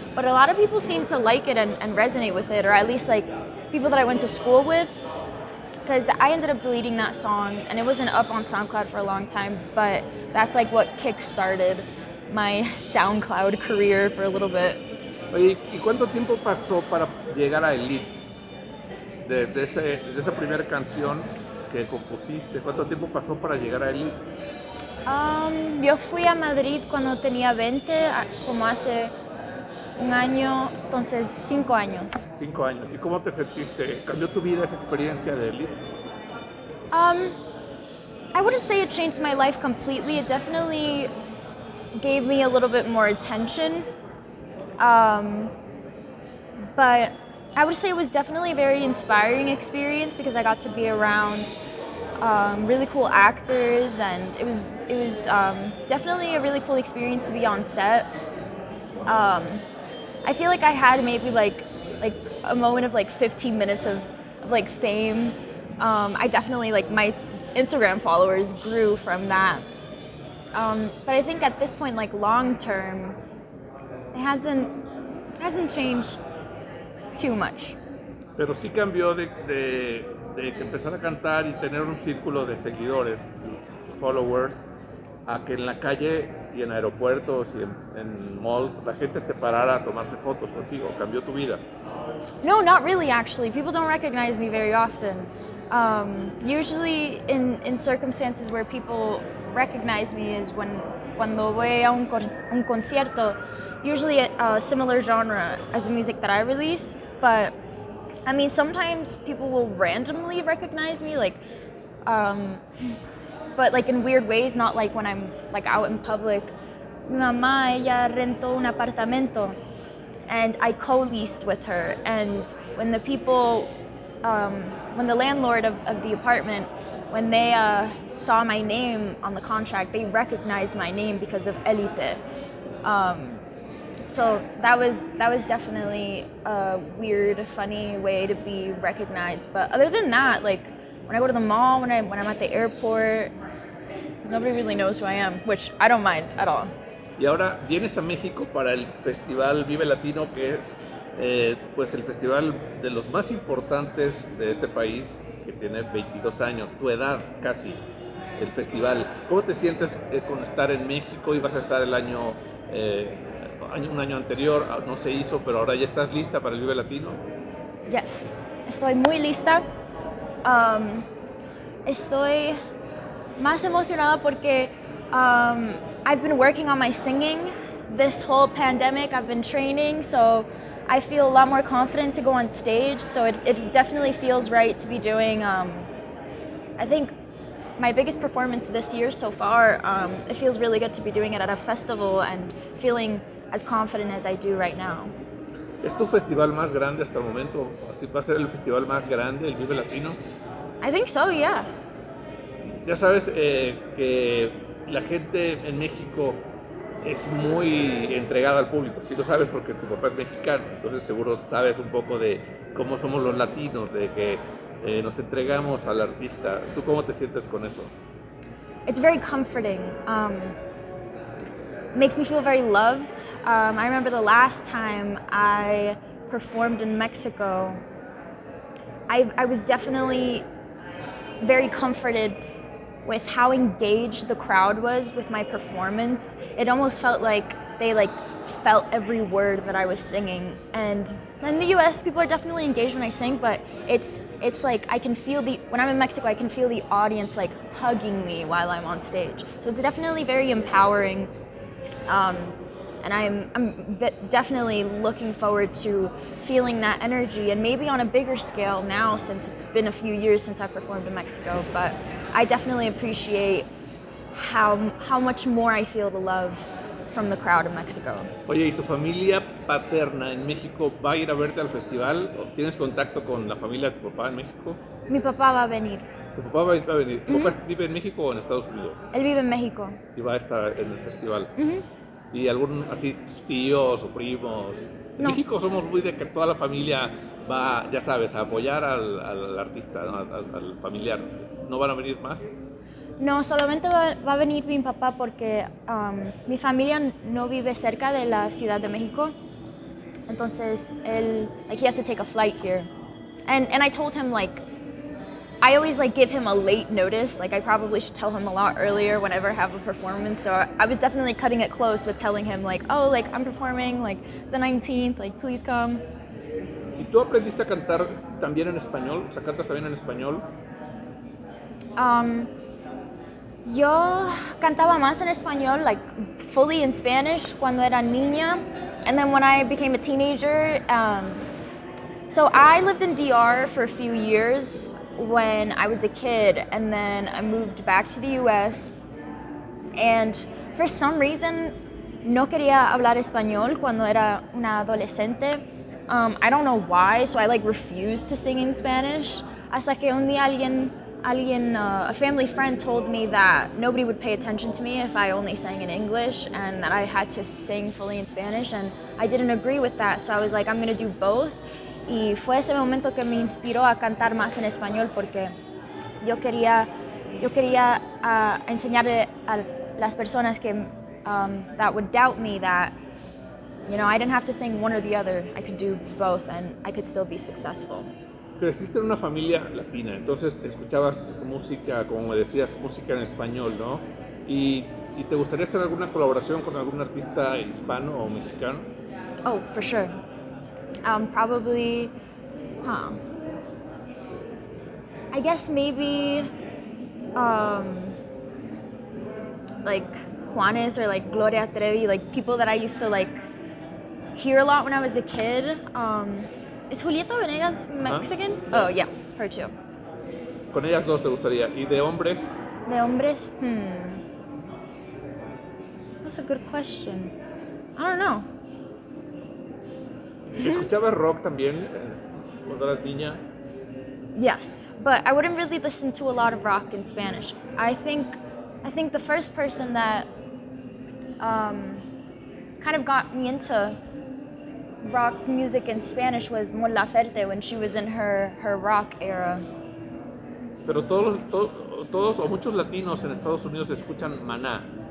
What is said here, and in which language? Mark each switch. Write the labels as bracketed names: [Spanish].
[English] But a lot of people seemed to like it and resonate with it, or at least like people that I went to school with, because I ended up deleting that song and it wasn't up on SoundCloud for a long time, but that's like what kick-started my SoundCloud career for a little bit. [Spanish] Oye, ¿y cuánto tiempo pasó para llegar a Elite? Desde esa primera canción que compusiste, ¿cuánto tiempo pasó para llegar a Elite? Yo fui a Madrid cuando tenía 20, como hace un año, entonces 5 años. 5 años. ¿Y cómo te sentiste? ¿Cambió tu vida esa experiencia de Elite? [English] I wouldn't say it changed my life completely. It definitely gave me a little bit more attention. But I would say it was definitely a very inspiring experience because I got to be around really cool actors, and it was definitely a really cool experience to be on set. I feel like I had maybe like a moment of like 15 minutes of like fame. I definitely, like, my Instagram followers grew from that. But I think at this point, like long term, it hasn't changed too much. [Spanish] Pero sí cambió de que empezar a cantar y tener un círculo de seguidores, followers, a que en la calle y en aeropuertos y en malls la gente te parara a tomarse fotos contigo? ¿Cambió tu vida? [English] No, not really actually. People don't recognize me very often. Usually in circumstances where people recognize me is [Spanish] cuando voy a un concierto, [English] usually a similar genre as the music that I release, but I mean sometimes people will randomly recognize me but like in weird ways, not like when I'm like out in public. [Spanish] Mi mamá, ella rentó un apartamento [English] and I co-leased with her, and when the people when the landlord of the apartment, when they saw my name on the contract, they recognized my name because of Elite. So that was definitely a weird, funny way to be recognized. But other than that, like when I go to the mall, when I'm at the airport, nobody really knows who I am, which I don't mind at all. [Spanish] Y ahora vienes a México para el festival Vive Latino, que es pues el festival de los más importantes de este país, que tiene 22 años, tu edad casi, el festival. ¿Cómo te sientes con estar en México? Ibas a estar el un año anterior, no se hizo, pero ahora ya estás lista para el Vive Latino. Yes, estoy muy lista. Estoy más emocionada porque [English] I've been working on my singing this whole pandemic. I've been training, so I feel a lot more confident to go on stage. So it definitely feels right to be doing, I think, my biggest performance this year so far. It feels really good to be doing it at a festival and feeling as confident as I do right now. [Spanish] ¿Es tu festival más grande hasta el momento? ¿Así va a ser el festival más grande, el Vive Latino? [English] I think so, yeah. [Spanish] Ya sabes que la gente en México es muy entregada al público. Sí lo sabes porque tu papá es mexicano, entonces seguro sabes un poco de cómo somos los latinos, de que nos entregamos al artista. ¿Tú cómo te sientes con eso? [English] It's very comforting. Makes me feel very loved. I remember the last time I performed in Mexico, I was definitely very comforted with how engaged the crowd was with my performance. It almost felt like they felt every word that I was singing. And in the US, people are definitely engaged when I sing, but it's like I can feel when I'm in Mexico, I can feel the audience like hugging me while I'm on stage. So it's definitely very empowering. And I'm definitely looking forward to feeling that energy, and maybe on a bigger scale now since it's been a few years since I performed in Mexico. But I definitely appreciate how much more I feel the love from the crowd in Mexico. [Spanish] Oye, ¿y tu familia paterna en México va a ir a verte al festival? ¿O tienes contacto con la familia de tu papá en México? Mi papá va a venir. ¿Tu papá va a venir? ¿Tu papá vive en México o en Estados Unidos? Él vive en México. Y va a estar en el festival. ¿Y algún así tus tíos o primos? En México somos muy de que toda la familia va, ya sabes, a apoyar al artista, ¿no? al familiar. ¿No van a venir más? No, solamente va a venir mi papá porque mi familia no vive cerca de la Ciudad de México. Entonces él, [English] he has to take a flight here. And I told him I always give him a late notice. I probably should tell him a lot earlier whenever I have a performance. So I was definitely cutting it close with telling him I'm performing the 19th, please come. [Spanish] ¿Y tú aprendiste a cantar también en español? O sea, ¿cantas también en español? Yo cantaba más en español, [English] fully in Spanish [Spanish] cuando era niña. [English] And then when I became a teenager, so I lived in DR for a few years when I was a kid, and then I moved back to the US, and for some reason [Spanish] no quería hablar español cuando era una adolescente. [English] I don't know why, so I refused to sing in Spanish, [Spanish] hasta que un día [English] a family friend told me that nobody would pay attention to me if I only sang in English, and that I had to sing fully in Spanish, and I didn't agree with that, so I was I'm gonna do both. [Spanish] Y fue ese momento que me inspiró a cantar más en español, porque yo quería enseñarle a las personas que [English] that would doubt me that I didn't have to sing one or the other. I could do both and I could still be successful. [Spanish] Creciste en una familia latina, entonces escuchabas música, como me decías, música en español, ¿no? Y ¿Y te gustaría hacer alguna colaboración con algún artista hispano o mexicano? [English] Oh, for sure. Probably, huh. I guess maybe like Juanes or like Gloria Trevi, like people that I used to like hear a lot when I was a kid. Is Julieta Venegas Mexican? Yeah. Oh yeah, her too. [Spanish] Con ellas dos te gustaría. ¿Y de hombres? De hombres? [English] That's a good question. I don't know. [Spanish] ¿Escuchabas rock también cuando eras niña? [English] Yes, but I wouldn't really listen to a lot of rock in Spanish. I think the first person that kind of got me into rock music in Spanish was Mon Laferte when she was in her rock era. [Spanish] Pero todos o muchos latinos en Estados Unidos escuchan Maná.